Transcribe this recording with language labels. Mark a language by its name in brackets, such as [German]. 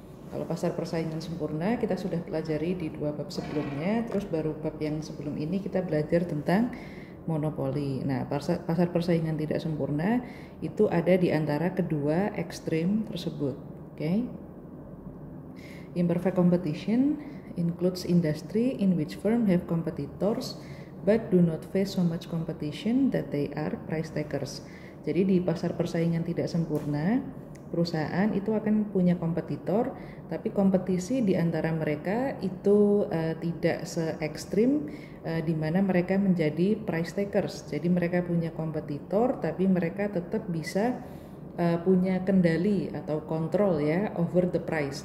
[Indonesian] Kalau pasar persaingan sempurna kita sudah pelajari di 2 bab sebelumnya, terus baru bab yang sebelum ini kita belajar tentang monopoli. Nah, pasar persaingan tidak sempurna itu ada di antara kedua ekstrim tersebut. Okay? [English] Imperfect competition includes industry in which firms have competitors but do not face so much competition that they are price takers. [Indonesian] Jadi di pasar persaingan tidak sempurna, perusahaan itu akan punya kompetitor, tapi kompetisi di antara mereka itu tidak se-ekstrim di mana mereka menjadi price takers. Jadi mereka punya kompetitor, tapi mereka tetap bisa punya kendali atau kontrol ya [English] over the price.